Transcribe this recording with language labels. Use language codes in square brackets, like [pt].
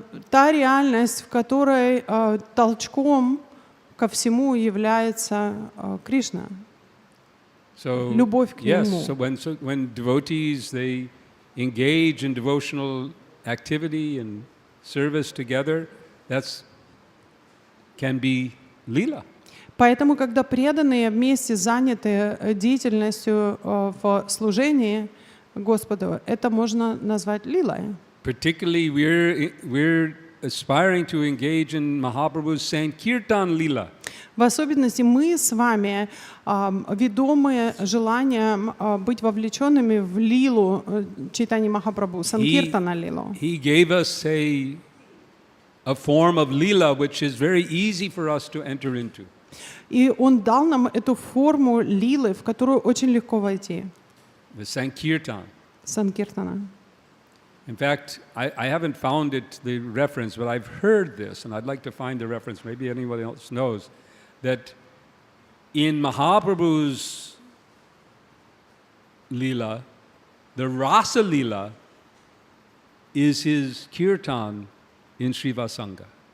[ru] Та реальность, в которой толчком ко всему является Кришна. [en] So, [ru] Любовь к [en] yes, [ru] нему. [en] so when devotees, they engage in devotional activity and service together, that can be Leela. [ru] Поэтому, когда преданные вместе заняты деятельностью в служении Господу, это можно назвать лилой. [en] Particularly, we're aspiring to engage in Mahaprabhu's Sankirtan Leela. [ru] В особенности мы с вами ведомы желанием быть вовлеченными в лилу Чайтаньи Махапрабху, Санкиртана лилу. [en] He gave us a form of Leela which is very easy for us to enter into. [ru] И Он дал нам эту форму лилы, в которую очень легко войти. [en] The Sankirtan. [ru] Санкиртана. [en] In fact, I haven't found the reference, but I've heard this, and I'd like to find the reference, maybe anyone else knows, that in Mahaprabhu's Leela, the Rasa Leela is his kirtan in Srivasanga.